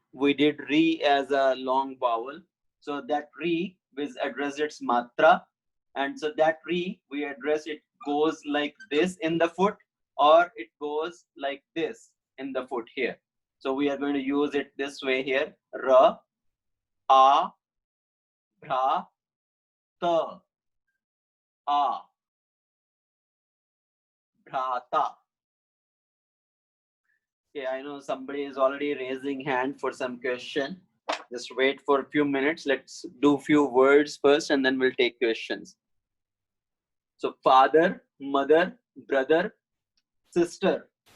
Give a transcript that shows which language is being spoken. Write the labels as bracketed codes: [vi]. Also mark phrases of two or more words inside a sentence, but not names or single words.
[en] We did re as a long vowel. So that re is addressed its matra. And so that re, we address it goes like this in the foot, or it goes like this in the foot here. So we are going to use it this way here. [sa] Ra, a, bra, ta, a, bhrata. [en] Okay, I know somebody is already raising hand for some question. Just wait for a few minutes. Let's do few words first, and then we'll take questions. So father, mother, brother, sister.